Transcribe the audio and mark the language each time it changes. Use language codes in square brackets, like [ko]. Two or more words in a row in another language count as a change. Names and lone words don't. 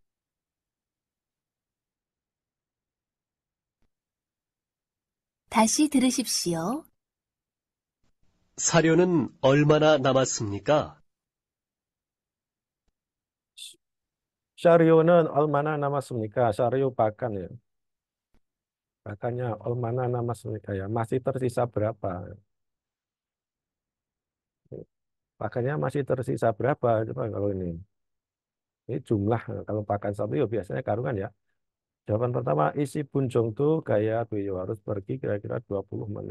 [ko] 다시 들으십시오. 사료는 얼마나 남았습니까? Saryo는 얼마나 남았습니까? [id] Saryo pakan ya. Pakannya [ko] 얼마나 남았습니까 [id] ya. Masih tersisa berapa? Pakannya masih tersisa berapa? Coba kalau ini. Ini jumlah. Kalau pakan satu ya biasanya karungan ya. Jawaban pertama, isi bunjong tuh kayak tuh harus pergi kira-kira 20 menit.